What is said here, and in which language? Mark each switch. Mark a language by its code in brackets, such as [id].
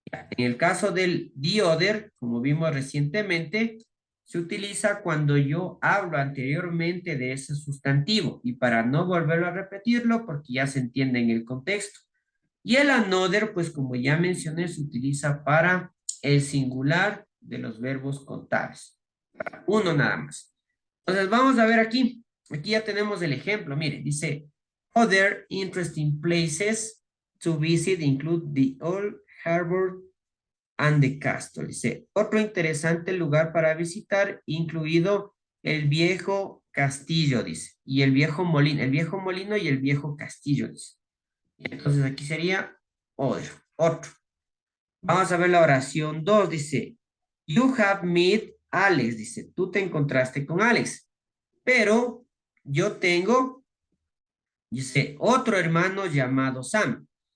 [es] En el caso del the other, como vimos recientemente, se utiliza cuando yo hablo anteriormente de ese sustantivo y para no volverlo a repetirlo porque ya se entiende en el contexto. Y el another, pues como ya mencioné, se utiliza para el singular de los verbos contables. Uno nada más. Entonces vamos a ver aquí. Aquí ya tenemos el ejemplo. Mire, dice, [en] other interesting places to visit include the Old Harbor and the Castle. [es] Dice, otro interesante lugar para visitar, incluido el viejo castillo, dice, y el viejo molino y el viejo castillo, dice. Entonces aquí sería otro. Vamos a ver la oración 2, dice, [en] you have met Alex, [es] dice, tú te encontraste con Alex, pero yo tengo, dice, otro hermano llamado Sam.